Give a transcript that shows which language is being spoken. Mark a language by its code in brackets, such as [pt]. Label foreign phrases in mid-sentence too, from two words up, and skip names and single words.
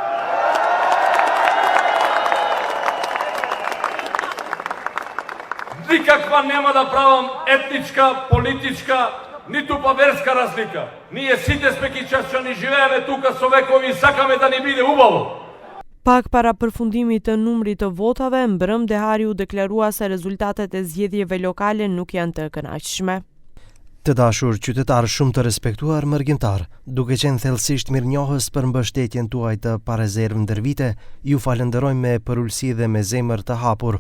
[mk] Никаква нема да правам етничка, политичка, ниту па верска разлика. Ние сите сме кичачани, живееме тука со векови и сакаме да ни биде убаво. [sq] Pak para përfundimit të numrit të votave, mbrëm Dehari u deklarua se rezultatet e zgjedhjeve lokale nuk janë të kënaqshme. Të dashur qytetarë shumë të respektuar mërgjimtar, duke qenë thellësisht mirënjohës për mbështetjen tuaj të parezervë ndër vite, ju falenderojmë me përulësi dhe me zemër të hapur.